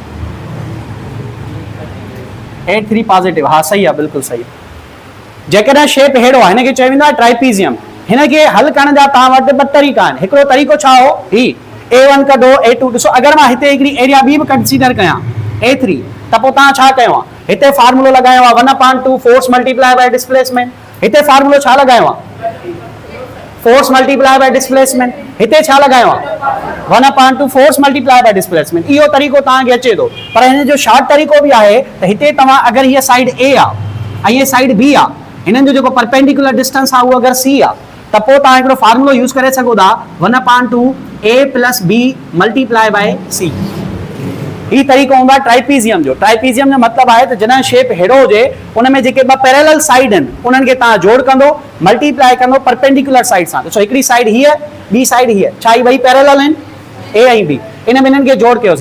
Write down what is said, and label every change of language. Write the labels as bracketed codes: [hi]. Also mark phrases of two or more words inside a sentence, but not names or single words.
[sd] A3 पॉजिटिव, हाँ सही आहे, बिल्कुलु सही आहे। जेकॾहिं शेप अहिड़ो आहे हिनखे चयो वेंदो आहे ट्राइपीज़ियम। हिनखे हल करण जा तव्हां वटि ॿ तरीक़ा आहिनि। हिकिड़ो तरीक़ो छा हो? ही A1 कढो, A2 ॾिसो। अगरि मां हिते हिकिड़ी एरिया ॿी बि कंसीडर कयां A3, त पोइ तव्हां छा कयो आहे? हिते फार्मूलो लॻायो आहे 1/2 [en] force multiply by displacement. [sd] हिते फार्मूलो छा लॻायो आहे? [en] force multiply by displacement. [sd] हिते छा लॻायो आहे? [en] 1/2 force multiply by displacement. [sd] इहो तरीक़ो तव्हांखे अचे थो, पर हिन जो शॉर्ट तरीक़ो बि आहे त हिते तव्हां अगरि हीअ साइड A आहे ऐं हीअ साइड B आहे, हिननि जो जेको [en] perpendicular distance [sd] आहे उहो अगरि C आहे, त पोइ तव्हां हिकिड़ो फार्मूलो यूज़ करे सघो था 1/2 A + B [en] multiply by [sd] C। ही तरीक़ो हूंदो आहे ट्राइपीज़ियम जो। ट्राइपीज़ियम जो मतिलबु आहे त जॾहिं शेप हेड़ो हुजे उन में जेके ॿ [en] parallel side [sd] आहिनि उन्हनि खे तव्हां जोड़ कंदो, मल्टीप्लाई कंदो [en] perpendicular side [sd] सां। ॾिसो हिकिड़ी साइड हीअ, ॿी साइड हीअ, छा ही ॿई पैरेलल आहिनि ए ऐं बी, इन ॿिन्हिनि खे जोड़ कयोसीं।